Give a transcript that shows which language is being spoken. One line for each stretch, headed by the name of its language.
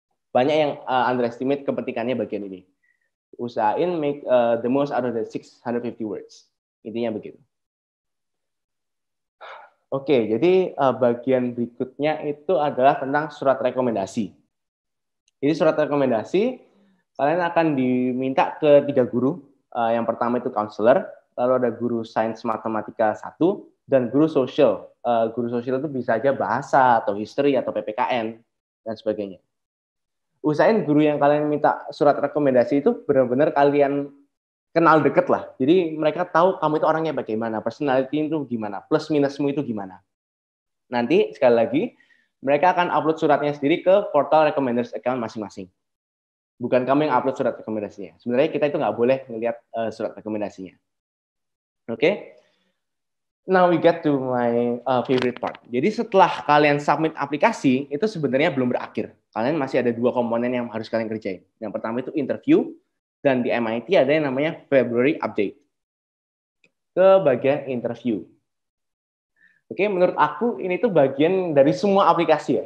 Indonesian: Banyak yang underestimate kepentingannya bagian ini. Usahain
English: make the most out of the 650 words.
Indonesian: Intinya begitu. Oke, jadi bagian berikutnya itu adalah tentang surat rekomendasi. Jadi surat rekomendasi kalian akan diminta ke 3 guru. Yang pertama itu counselor, lalu ada guru sains matematika 1, dan guru sosial. Guru sosial itu bisa aja bahasa, atau history, atau PPKN, dan sebagainya. Usahain guru yang kalian minta surat rekomendasi itu benar-benar kalian kenal deket lah. Jadi mereka tahu kamu itu orangnya bagaimana, personality itu gimana, plus minusmu itu gimana. Nanti, sekali lagi, mereka akan upload suratnya sendiri ke portal recommenders account masing-masing. Bukan kamu yang upload surat rekomendasinya. Sebenarnya kita itu nggak boleh melihat surat rekomendasinya. Oke?
English: Now we get to my favorite part.
Indonesian: Jadi setelah kalian submit aplikasi, itu sebenarnya belum berakhir. Kalian masih ada 2 komponen yang harus kalian kerjain. Yang pertama itu interview, dan di MIT ada yang namanya February update. Ke bagian interview. Oke, menurut aku ini tuh bagian dari semua aplikasi ya.